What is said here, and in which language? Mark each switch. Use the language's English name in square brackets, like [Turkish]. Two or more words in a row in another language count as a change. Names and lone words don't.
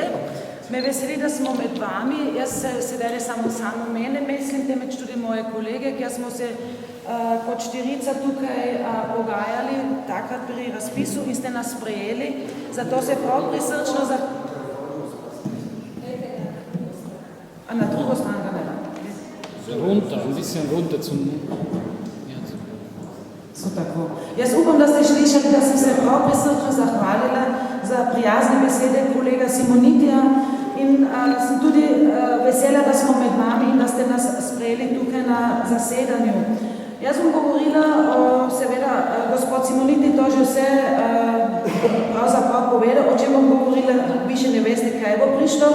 [Slovenian] Me veseli, da smo med vami. Jaz se sedaj ne samo mene mislim, temveč tudi moje kolege, ker smo se kot štirica tukaj pogajali takrat pri razpisu in ste nas sprejeli. Zato se prav prisrčno A na drugo stran ga ne? [German] Runter, ein bisschen runter zum... [Slovenian] So tako. Jaz upam, da ste slišali, da sem se prav prisrčno zahvalila za prijazne besede kolega Simonitija in sem tudi vesela, da smo med vami in da ste nas sprejeli tukaj na zasedanju. Jaz bom govorila, seveda, gospod Simoniti to že vse pravzaprav povedal, o čem bom govorila, vi še ne veste, kaj bo prišlo.